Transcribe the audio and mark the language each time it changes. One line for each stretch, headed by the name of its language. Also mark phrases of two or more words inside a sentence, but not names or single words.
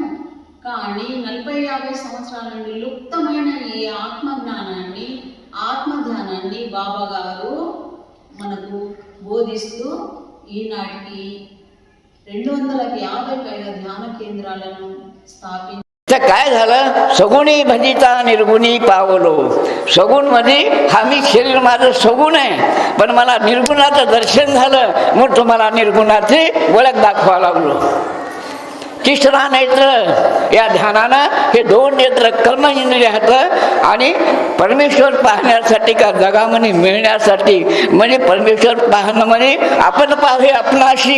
Telugu: కానీ 40-50 సంవత్సరాల నుండి లుప్తమైన ఈ ఆత్మ జ్ఞానాన్ని, ఆత్మ ధ్యానాన్ని బాబా గారు మనకు బోధిస్తూ ఈనాటికి 250 పైగా ధ్యాన కేంద్రాలను స్థాపించారు.
Marathi: काय झालं? सगुणी भजिता निर्गुणी पावलो. सगुण म्हणजे हा मी शरीर माझं सगुण आहे, पण मला निर्गुणाचं दर्शन झालं, मग तुम्हाला निर्गुणाची ओळख दाखवा लागलो. तिसरा नेत्र या ध्यानानं हे 2 नेत्र कर्म इंद्रियात आणि परमेश्वर पाहण्यासाठी का जगामध्ये मिळण्यासाठी, म्हणजे परमेश्वर पाहणं म्हणजे आपण पाहे आपणाशी.